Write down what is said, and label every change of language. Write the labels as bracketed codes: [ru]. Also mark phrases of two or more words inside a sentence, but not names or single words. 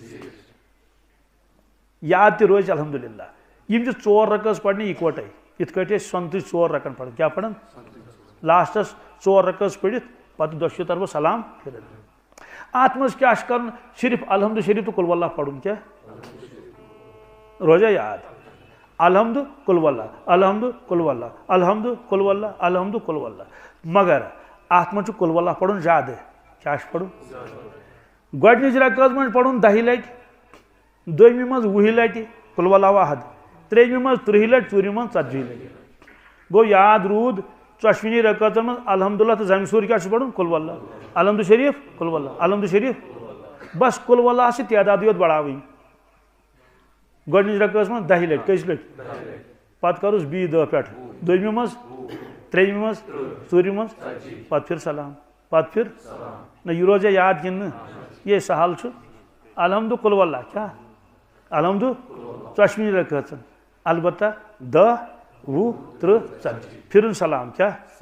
[ks] یاد تہِ روزِ الحمدللہ یِم چھِ 4 رکٲژ پرنہِ اِکوٹے یِتھ کٲٹھۍ أسۍ سۄنتٕچ 4 رکن پران کیٛاہ پران لاسٹس 4 رکٲژ پٔرِتھ پتہٕ دۄشوٕے طرفہٕ سلام پھِرِتھ اتھ منٛز کیٛاہ چھُ کرُن صرف الحمد شریف تہٕ قل واللہ پرُن کیٛاہ روزیا یاد الحمد قل واللہ الحمد قل واللہ الحمد قل واللہ الحمد قل واللہ مگر اتھ منٛز چھُ قل واللہ پرُن زیادٕ کیٛاہ چھُ پرُن گۄڈنِچ رکٲژ منٛز پرُن 10 لٹہِ دوٚیمہِ منٛز 20 لٹہِ قل واللہ احد ترٛیٚیمہِ منٛز 30 لٹہِ ژوٗرمہِ منٛز 40 لٹہِ گوٚو یاد روٗد ژۄشوٕنی رکٲژن منٛز الحمدللہ تہٕ زمہِ سوٗر کیٛاہ چھُ پرُن قل واللہ الحمد شریف قل واللہ الحمد شریف بس قل واللہ چھِ تعدادٕے یوت بڑاوٕنۍ گۄڈنِچ رکٲژ منٛز 10 لٹہِ کٔژِ لٹہِ پتہٕ کروس بیٚیہِ 10 پٮ۪ٹھ دوٚیمہِ منٛز ترٛیٚیمہِ منٛز ژوٗرمہِ منٛز پتہٕ پھِر سلام پتہٕ پھِر نہ یہِ روزیا یاد کِنہٕ نہٕ یے سہل چھُ الحمد قل واللہ کیٛاہ الحمد ژۄشوٕنی رکٲژن البتہ 10 20 30 40 پھِرُن سلام کیٛاہ